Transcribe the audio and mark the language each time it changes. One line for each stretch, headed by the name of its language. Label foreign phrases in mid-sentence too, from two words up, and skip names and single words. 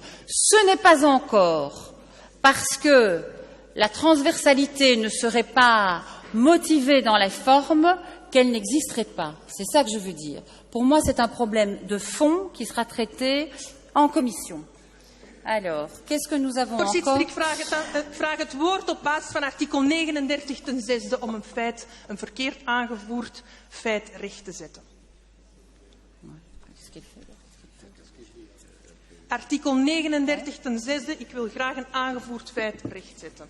French: Ce n'est pas encore parce que la transversalité ne serait pas motivée dans la forme qu'elle n'existerait pas. C'est ça que je veux dire. Pour moi, c'est un problème de fond qui sera traité en commission. Alors, qu'est-ce que nous avons encore?
Dutch: Ik vraag het woord op basis van artikel 39 ten zesde om een verkeerd aangevoerd feit recht te zetten. Artikel 39 ten zesde, ik wil graag een aangevoerd feit rechtzetten.